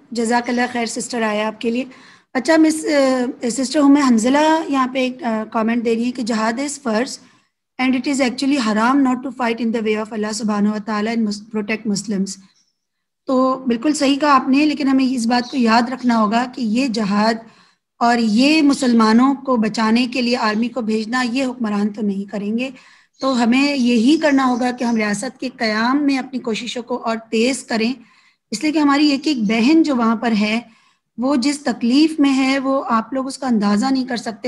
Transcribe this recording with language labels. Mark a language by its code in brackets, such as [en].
[ur] جزاک اللہ خیر سسٹر آیا آپ کے لیے. اچھا مس سسٹر حنزلہ یہاں پہ ایک کامنٹ دے رہی ہے کہ جہاد از فرض [en] and it is actually haram not to fight in the way of Allah subhanahu wa ta'ala and protect Muslims. [ur] تو بالکل صحیح کہا آپ نے, لیکن ہمیں اس بات کو یاد رکھنا ہوگا کہ یہ جہاد اور یہ مسلمانوں کو بچانے کے لیے آرمی کو بھیجنا یہ حکمران تو نہیں کریں گے. تو ہمیں یہی کرنا ہوگا کہ ہم ریاست کے قیام میں اپنی کوششوں کو اور تیز کریں, اس لیے کہ ہماری ایک ایک بہن جو وہاں پر ہے وہ جس تکلیف میں ہے وہ آپ لوگ اس کا اندازہ نہیں کر سکتے.